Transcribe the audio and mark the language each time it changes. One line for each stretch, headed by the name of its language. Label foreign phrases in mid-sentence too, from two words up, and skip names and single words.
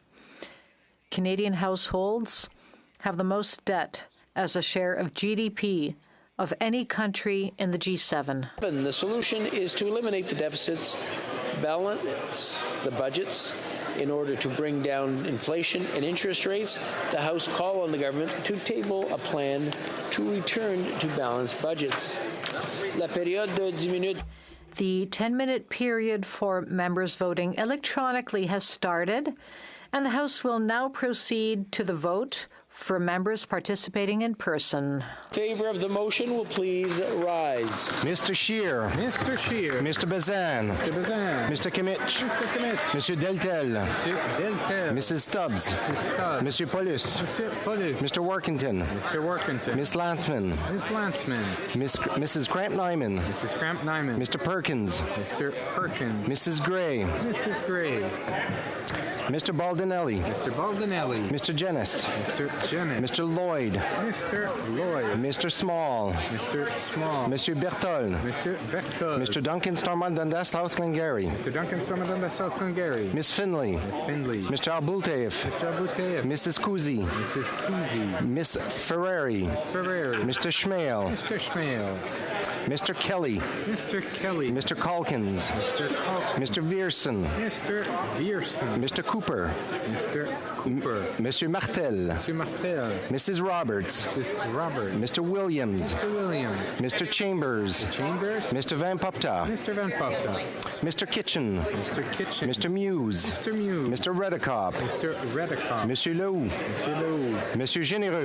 English: Canadian households have the most debt as a share of GDP of any country in the G7. The solution is to eliminate the deficits, balance the budgets, in order to bring down inflation and interest rates. The House call on the government to table a plan to return to balanced budgets.
French: La période de 10 minutes.
English: The 10-minute period for members voting electronically has started, and the House will now proceed to the vote for members participating in person. In favor of the motion will please rise. Mr. Scheer. Mr. Scheer. Mr. Bazan. Mr. Bazan. Mr. Kimmich. Mr. Kimmich.
French: Monsieur Deltel. Monsieur Deltel.
English: Mrs. Stubbs. Mrs. Stubbs.
French: Monsieur Paulus. Monsieur Paulus.
English: Mr. Workington. Mr. Workington. Miss Lantzman. Miss Lantzman. Mrs. Cramp-Nyman. Mrs. Cramp-Nyman. Mr. Perkins. Mr. Perkins. Mrs. Gray. Mrs. Gray. Mr. Baldinelli. Mr. Baldinelli. Mr. Jennis. Mr. Jennis. Mr. Lloyd. Mr. Lloyd. Mr. Small. Mr. Small.
French: Monsieur Bertol. Monsieur Bertol.
English: Mr. Duncan Stormont Dundas, South Glengarry. Mr. Duncan Stormont Dundas, South Glengarry. Miss Finley. Miss Finley. Mr. Abultaev. Mr. Abultaev. Mrs. Kuzi. Mrs. Kuzi. Miss Ferrari. Miss Ferrari. Mr. Schmale. Mr. Schmale. Mr. Kelly. Mr. Kelly. Mr. Calkins. Mr. Calkins. Mr. Vierson. Mr. Vierson. Mr. Cooper. Mr. Cooper.
French: Monsieur Martel. Monsieur Martel.
English: Mrs. Roberts. Mrs. Roberts. Mr. Williams. Mr. Williams. Mr. Chambers. Mr. Chambers. Mr. Van Popta. Mr. Van Popta. Mr. Kitchen. Mr. Kitchen. Mr. Muse. Mr. Muse. Mr. Redekop. Mr. Redekop.
French: Monsieur Lowe. Monsieur Lowe. Monsieur Généreux.